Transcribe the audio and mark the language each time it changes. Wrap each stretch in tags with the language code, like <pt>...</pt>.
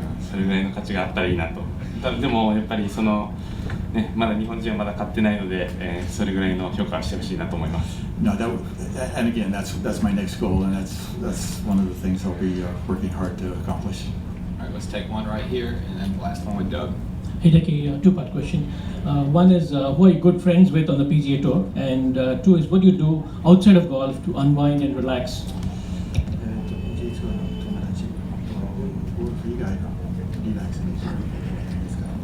<ja>それぐらいの価値があったらいいなと。でもやっぱりまだ日本人はまだ勝ってないので、それぐらいの評価をしてほしいなと思います。</ja> <en>No, and again, that's my next goal, and that's one of the things I'll be working hard to accomplish. All right, let's take one right here, and then the last one with Doug. Hideki, two-part question. One is who are you good friends with on the PGA Tour, and two is what do you do outside of golf to unwind and relax?</en> <ja>PGA ツアーの友達とゴルフ以外のリラックスにすることですか？</ja>